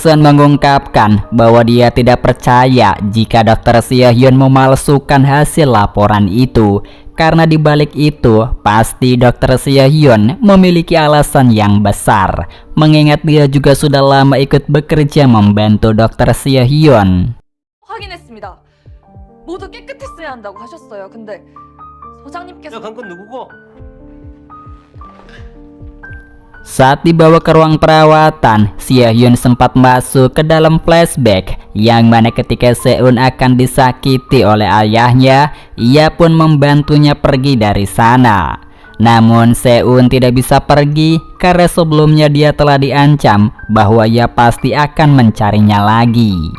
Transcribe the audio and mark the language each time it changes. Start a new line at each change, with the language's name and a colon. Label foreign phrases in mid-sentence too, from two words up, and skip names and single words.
Indonesian: Seon mengungkapkan bahwa dia tidak percaya jika Dr. Seo-hyun memalsukan hasil laporan itu. Karena di balik itu, pasti Dr. Seo-hyun memiliki alasan yang besar, mengingat dia juga sudah lama ikut bekerja membantu Dr. Seo-hyun.
Korean: 확인했습니다. 모두 깨끗했어야 한다고 하셨어요. 근데 소장님께서 간 건 누구고?
Indonesian: Saat dibawa ke ruang perawatan, Seo-hyun sempat masuk ke dalam flashback yang mana ketika Seun akan disakiti oleh ayahnya, ia pun membantunya pergi dari sana. Namun Seun tidak bisa pergi karena sebelumnya dia telah diancam bahwa ia pasti akan mencarinya lagi.